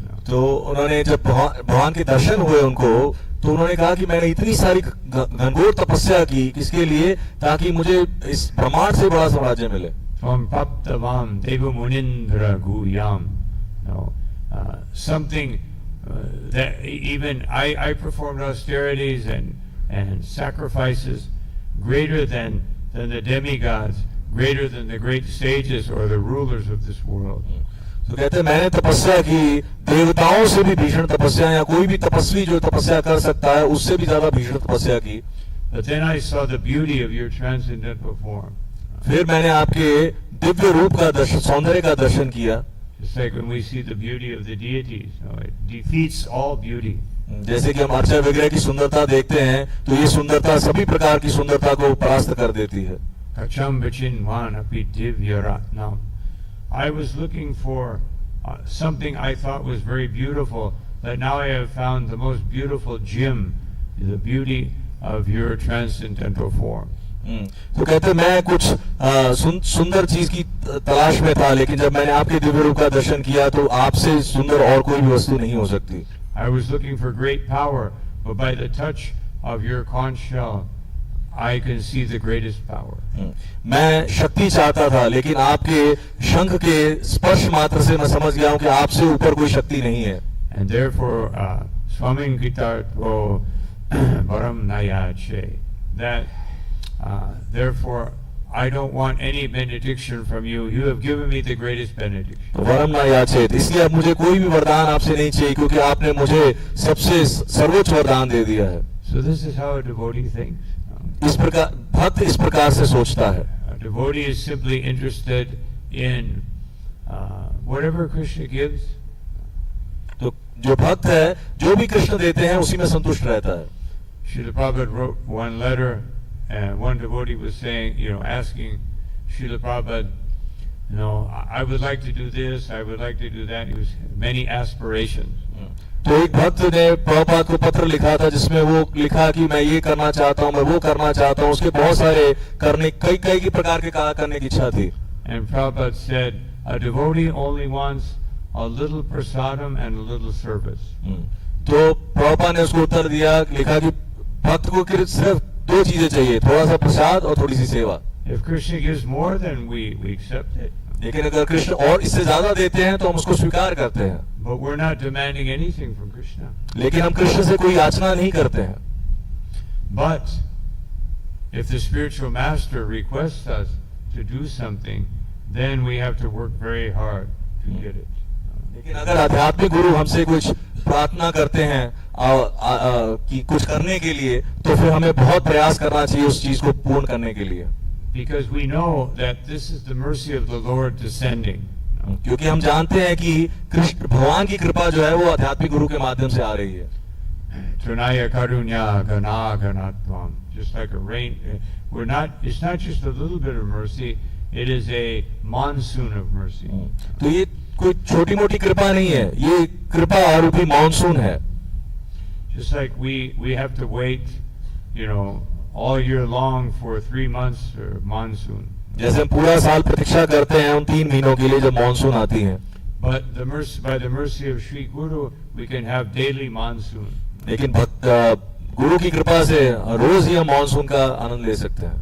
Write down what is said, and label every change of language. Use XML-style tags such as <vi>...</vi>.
<hi>तो उन्होंने जब भगवान के दर्शन हुए उनको तो उन्होंने कहा कि मैंने इतनी सारी घनघोर तपस्या की किसके लिए, ताकि मुझे इस ब्रह्मांड से बड़ा साम्राज्य मिले.</hi> <sa>From Paptavam Deva Munindra Guyam.</sa> <en>No, something that even I performed austerities and sacrifices greater than the demigods, greater than the great sages or the rulers of this world.</en> <hi>तो कहते हैं मैंने तपस्या की देवताओं से भी भीषण तपस्या, या कोई भी तपस्वी जो तपस्या कर सकता है उससे भी ज्यादा भीषण तपस्या की.</hi> <en>But then I saw the beauty of your transcendental form.</en> <hi>फिर मैंने आपके दिव्य रूप का दर्शन, सौंदर्य का दर्शन किया.</hi> <en>Just like when we see the beauty of the deities, it defeats all beauty.</en> <hi>जैसे कि हम अर्चा विग्रह की सुंदरता देखते हैं तो ये सुंदरता सभी प्रकार की सुंदरता को परास्त कर देती है.</hi> <sa>Kacham Vachinvan api divya ratnam.</sa> <en>I was looking for something I thought was very beautiful, but now I have found the most beautiful gem, the beauty of your transcendental form.</en> <hi>तो कहते मैं कुछ सुंदर चीज की तलाश में था, लेकिन जब मैंने आपके दिव्य रूप का दर्शन किया तो आपसे सुंदर और कोई भी वस्तु नहीं हो सकती.</hi> <en>I was looking for great power, but by the touch of your conch shell, I can see the greatest power.</en> <hi>मैं शक्ति चाहता था, लेकिन आपके शंख के स्पर्श मात्र से मैं समझ गया हूँ कि आपसे ऊपर कोई शक्ति नहीं है.</hi> <en>And therefore,</en> <sa>Swamin Gitarto Varam Nayache.</sa> <en>That therefore, I don't want any benediction from you. You have given me the greatest benediction.</en> <sa>वरम न याचेत,</sa> <hi>इसलिए अब मुझे कोई भी वरदान आपसे नहीं चाहिए, क्योंकि आपने मुझे सबसे सर्वोच्च वरदान दे दिया है.</hi> <en>So this is how a devotee thinks.</en> <hi>इस प्रकार भक्त इस प्रकार से सोचता है.</hi> <en>A devotee is simply interested in whatever Krishna gives.</en> <hi>तो जो भक्त है जो भी कृष्ण देते हैं उसी में संतुष्ट रहता है.</hi> <en>Srila Prabhupada wrote one letter, and one devotee was saying, asking Srila Prabhupada, I would like to do this, I would like to do that. He was many aspirations.</en> <hi>तो एक भक्त ने प्रभुपाद को पत्र लिखा था जिसमें वो लिखा कि मैं ये करना चाहता हूँ, मैं वो करना चाहता हूँ. उसके बहुत सारे करने कई प्रकार के कहा करने की इच्छा थी.</hi> <en>And Prabhupada said, a devotee only wants a little prasadam and a little service.</en> <hi>तो प्रभुपाद ने उसको उत्तर दिया, लिखा कि भक्त को सिर्फ दो चीजें चाहिए, थोड़ा सा प्रसाद और थोड़ी सी सेवा.</hi> <en>If Krishna gives more, then we accept it.</en> <hi>लेकिन अगर कृष्ण और इससे ज्यादा देते हैं तो हम उसको स्वीकार करते हैं.</hi> <en>But we're not demanding anything from Krishna.</en> <hi>लेकिन हम कृष्ण से कोई याचना नहीं करते हैं.</hi> <en>But if the spiritual master requests us to do something, then we have to work very hard to get it.</en> <hi>लेकिन अगर आध्यात्मिक गुरु हमसे कुछ प्रार्थना करते हैं कि कुछ करने के लिए, तो फिर हमें बहुत प्रयास करना चाहिए उस चीज को पूर्ण करने के लिए.</hi> <en>Because we know that this is the mercy of the Lord descending.</en> <hi>क्योंकि हम जानते हैं कि कृष्ण भगवान की कृपा जो है वो आध्यात्मिक गुरु के माध्यम से आ रही है.</hi> <sa>Trinaya karunya gana ganatvam.</sa> <en>Just like a rain, it's not just a little bit of mercy, it is a monsoon of mercy.</en> <hi>तो ये कोई छोटी मोटी कृपा नहीं है, ये कृपा रूपी मानसून है.</hi> <en>Just like we have to wait, all year long for 3 months for monsoon.</en> <hi>जैसे हम पूरा साल प्रतीक्षा करते हैं उन 3 महीनों के लिए जब मानसून आती है.</hi> <en>But by the mercy of Sri Guru, we can have daily monsoon.</en> <hi>लेकिन गुरु की कृपा से रोज ही हम मानसून का आनंद ले सकते हैं.</hi>